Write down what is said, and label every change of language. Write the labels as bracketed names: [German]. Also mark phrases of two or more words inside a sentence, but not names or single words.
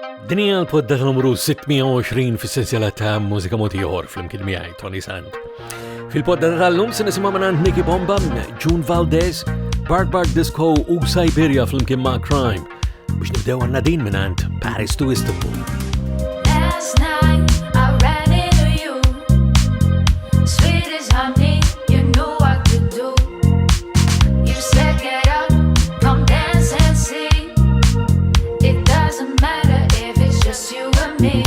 [Maltese] Dinja l-poddata numru 620 fis-sensiela ta' Mużika Mod Ieħor fl-imkien miegħi Toni Sant. Fil-poddata tal-lum se nisimgħu minn Nicky Bomba, June Valdez, Bark Disco u Siberia fl-imkien ma' Crime. Biex nibdew għandna din minn Paris to Istanbul. [English] Last night I ran into you, sweet as honey, you knew what to do. You said get up, come dance and see. It doesn't matter if it's just you and me.